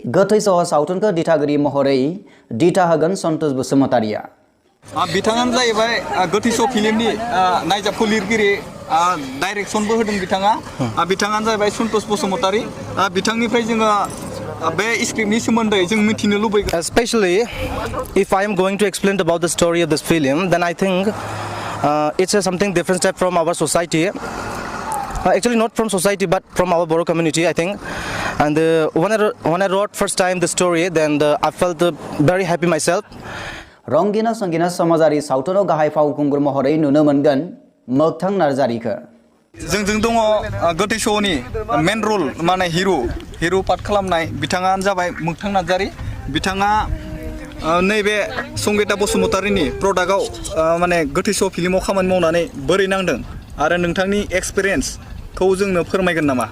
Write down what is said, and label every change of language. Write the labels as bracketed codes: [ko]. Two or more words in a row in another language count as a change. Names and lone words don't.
[brx] गोथै सह सावथुनखौ दिथागिरि महरै दिथा होगोन सन्तोष बसुमतारिया। बिथाङानो जाहैबाय गोथैस' फिल्मनि नायजाबखौ लिरगिरि डाइरेक्सनबो होदों बिथाङा बिथाङानो जाहैबाय सन्तोष बसुमतारी बिथांनिफ्राय जोङो बे स्क्रिप्टनि सोमोन्दै जों मिथिनो लुबैगोन. [en] Especially if I am going to explain about the story of this film, then I think it's something different step from our society. Actually not from society but from our Bodo community, I think. And when I wrote first time the story, then I felt very happy myself. [brx] रंगिना संगिना समाजारि सावथुनाव गाहाय फावखुंगुर महरै नुनो मोनगोन मोगथां नार्जारिखौ. जोंजों दङ गोथैस'नि [en] main role [brx] माने [en] hero part [brx] खालामनाय बिथाङानो जाबाय मोगथां नार्जारि. बिथाङा नैबे संगिता बसुमतारीनि प्रडाक्टआव माने गोथैस' फिल्माव खामानि मावनानै बोरै नांदों आरो नोंथांनि एक्सपिरियेन्सखौ जोंनो फोरमायगोन नामा?